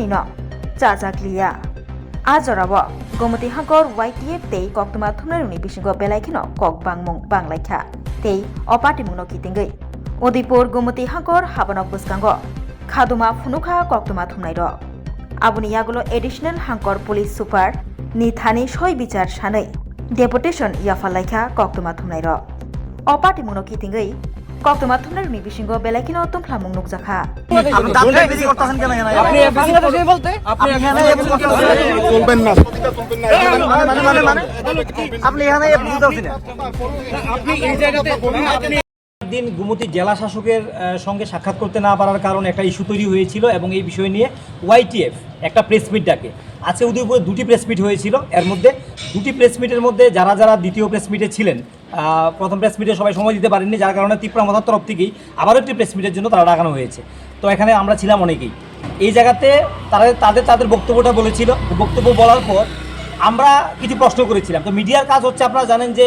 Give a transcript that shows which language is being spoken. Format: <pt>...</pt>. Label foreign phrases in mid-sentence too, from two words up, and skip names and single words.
<trp>no chajakliya ajorabo Gomoti Hangkor YTF tei koktuma thunai rokni bisingo belaikino kok bangmung banglaikha tei opatimung no kitingei Udaipur Gomoti Hangkor habanok buskango khaduma phunukha koktuma thunai ro abuni yagulo additional Hangkor</trp> <en>police super</en> <trp>ni thani soi bichar sanai deputation yafalaikha koktuma thumnai ro opati muno kitingei koktuma thumnai ni bisingo belaikino tungklamung nukjakha</trp> <bn>আপনি দাঁড়িয়ে বিজি করতেছেন কেন এখানে আপনি বাংলাদেশে বলতে আপনি এখানে চলবেন না আপনি এখানে বুঝতে পারছেন না আপনি এই জায়গাতে আপনি দিন গুমতি জেলা শাসকের সঙ্গে সাক্ষাৎ করতে না পারার কারণে একটা ইস্যু তৈরি হয়েছিল এবং এই বিষয় নিয়ে YTF একটা</bn> <en>press meet</en> <bn>ডাকে আজকে উদয়পুরে দুটি</bn> <en>press meet</en> <bn>হয়েছিল এর মধ্যে দুটি</bn> <en>press meet's</en> <bn>মধ্যে যারা দ্বিতীয়</bn> <en>press meet</en> <bn>ছিলেন প্রথম</bn> <en>press meet</en> <bn>সবাই সময় দিতে পারেননি যার কারণে ত্রিপুরা মথার তরফ থেকেই আবারও একটি</bn> <en>press meet's</en> <bn>জন্য তারা ডাকানো হয়েছে তো এখানে আমরা ছিলাম অনেকেই এই জায়গাতে তাদের বক্তব্যটা বলেছিল বক্তব্য বলার পর আমরা কিছু প্রশ্ন করেছিলাম তো মিডিয়ার কাজ হচ্ছে আপনারা জানেন যে</bn>